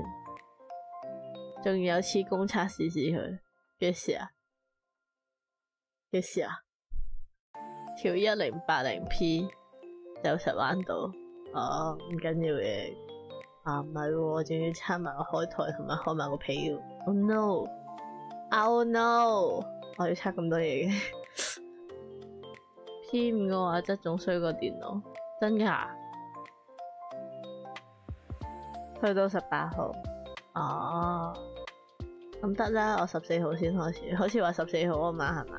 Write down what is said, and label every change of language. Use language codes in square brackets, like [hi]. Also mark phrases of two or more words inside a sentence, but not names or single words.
[yue] 仲有次公測試佢幾時啊？幾時啊？條 1080P 就實玩到哦，唔緊要嘅。啊唔係喎，我仲要插埋個開台同埋開埋個被喎。 [en] Oh no！ Oh no！ [yue] 我要插咁多嘢嘅。P5 嘅畫質仲衰過電腦，真㗎？去到18號。哦，咁得啦，我14號先開始，好似話14號啊嘛，係嘛？